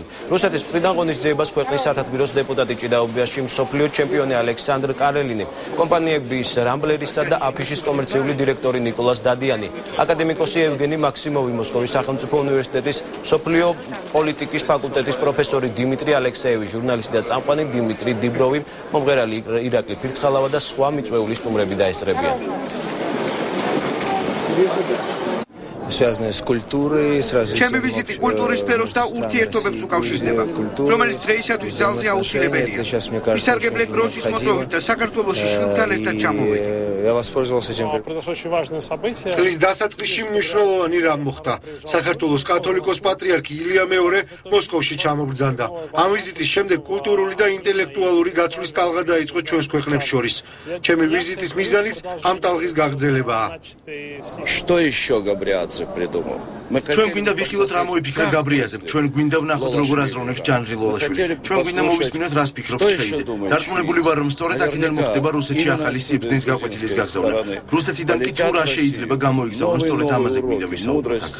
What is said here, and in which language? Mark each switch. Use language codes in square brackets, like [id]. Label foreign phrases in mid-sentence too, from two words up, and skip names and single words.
[ka] რუსეთის მხრიდან ღონისძიებას ქვეყნის სათათბიროს დეპუტატი ჭიდაობაში მსოფლიო ჩემპიონი ალექსანდრ კარელინი, კომპანიების რამბლერისა და აფიშის კომერციული დირექტორი ნიკოლას დადიანი, აკადემიკოსი ევგენი მაქსიმოვი, მოსკოვის სახელმწიფო უნივერსიტეტის სოფლიო პოლიტიკის ფაკულტეტის პროფესორი დიმიტრი ალექსეევი, ჟურნალისტი და წამყვანი დიმიტრი დიბროვი, მომღერალი ირაკლი ფირცხალავა და სხვა მიწვეული სტუმრები დაესწრებიან. [ru] связанные с культурой, с развитием. [ka] ჩემი ვიზიტი კულტურის სფეროს და ურთიერთობებს უკავშირდება, რომელიც დღეისათვის ძალზე აუცილებელია. ვისარგებლე გროსის მოწვევით და საქართველოში შვილთან ერთად ჩამოვედი. [ru] Я воспользовался этим. [ka] წლის დასაწყისში მნიშვნელოვანი რამ მოხდა. საქართველოს კათოლიკოს პატრიარქი ილია მეორე მოსკოვში ჩამობრძანდა. ამ ვიზიტის შემდეგ კულტურული და ინტელექტუალური გაცვლის ტალღა დაიწყო ჩვენს ქვეყნებს შორის. ჩემი ვიზიტის მიზანიც ამ ტალღის გაგრძელებაა. [ru] Что еще Габриадзе придумал? [ka] ჩვენ გვინდა ვიხილოთ რა მოიფიქრა გაბრიაძე, ჩვენ გვინდა ვნახოთ როგორ აზროვნებს ჯანრი ლოლაშვილი. ჩვენ გვინდა მოვისმინოთ რას ფიქრობს ჩხეიძე. დარწმუნებული ვარ რომ სწორედ აქედან მოხდება რუსეთში ახალი სიბრძნის გაკვეთილის გაგზავნა. რუსეთიდან კი თუ რა შეიძლება გამოიგზავნოს, სწორედ ამაზე გვინდა ვისაუბროთ აქ.